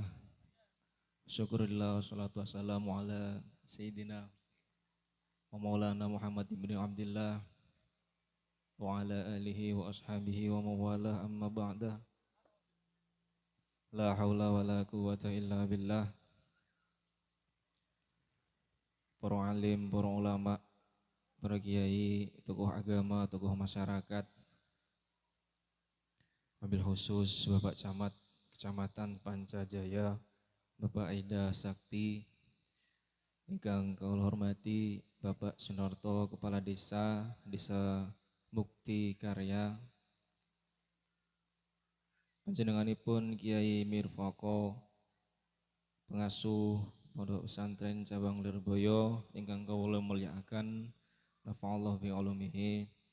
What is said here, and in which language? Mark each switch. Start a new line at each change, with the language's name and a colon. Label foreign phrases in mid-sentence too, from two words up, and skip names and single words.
Arabic: شكرا لله والصلاة والسلام على سيدنا ومولانا محمد بن عبد الله وعلى آله وأصحابه ومن والاه أما بعد. لا حول ولا قوة إلا بالله.
Indonesian: Para alim, para ulama, para kiai, tokoh agama, tokoh masyarakat,
Arabic: وبالخصوص
Javanese: Bapak Camat Kecamatan Pancajaya, Bapak Aida Sakti, ingkang kula hormati Bapak Sunarto Kepala Desa Mukti Karya, panjenenganipun Kiai Mirfako, pengasuh Pondok Pesantren Cabang Lirboyo, ingkang kula mulyakaken,
Arabic: نفع الله بعلومه.